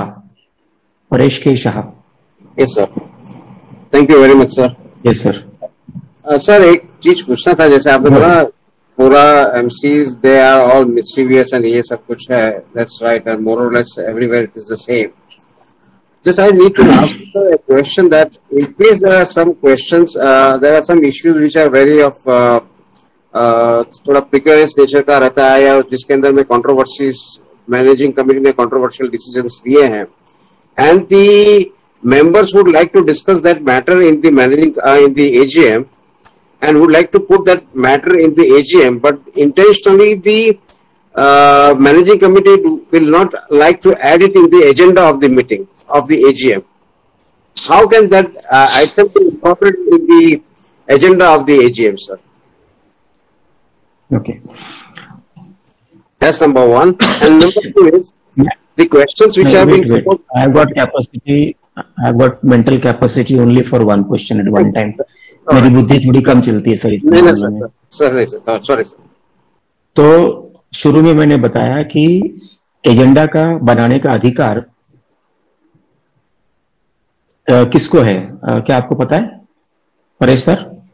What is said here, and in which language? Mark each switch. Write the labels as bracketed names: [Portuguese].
[Hindi] परेश के Shah. [English] Yes sir, thank you very much sir. Yes sir. [Hindi] Sir एक चीज पूछना था, जैसे आपने बोला पूरा [English] MCs they are all mysterious and [Hindi] ये सब कुछ है, [English] That's right, and more or less everywhere it is the same. Just I need to ask a question that in case there are some questions, there are some issues which are very of थोड़ा precarious nature [Hindi] का रहता है, या जिसके अंदर में [English] controversies, managing committee ने controversial decisions लिए हैं, and the members would like to discuss that matter in the in the AGM, and would like to put that matter in the AGM, but intentionally the managing committee will not like to add it in the agenda of the meeting of the AGM. How can that item be incorporated in the agenda of the AGM, sir? Okay. That's number one. And number two is the questions which are being supposed. I've got capacity. I've got mental capacity only for one question at one time. [Hindi] मेरी बुद्धि थोड़ी कम चलती है sir इसमें। नहीं sir, sorry sir. तो शुरू में मैंने बताया कि एजेंडा का बनाने का अधिकार किसको है, क्या आपको पता है परेश सर?